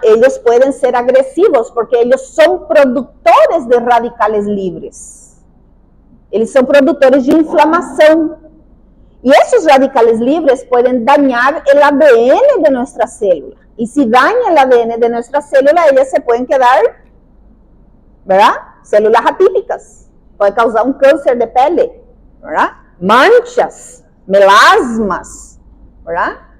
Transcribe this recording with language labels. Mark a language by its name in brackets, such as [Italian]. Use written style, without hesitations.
[Spanish] Ellos pueden ser agresivos porque ellos son productores de radicales libres. [Portuguese] Eles são produtores de inflamação. E esses [Spanish] radicales libres pueden dañar el ADN de nuestra célula. Y si daña el ADN de nuestra célula, ellas se pueden quedar, ¿verdad? Células atípicas. Puede causar un cáncer de pele, ¿verdad? Manchas, melasmas, ¿verdad?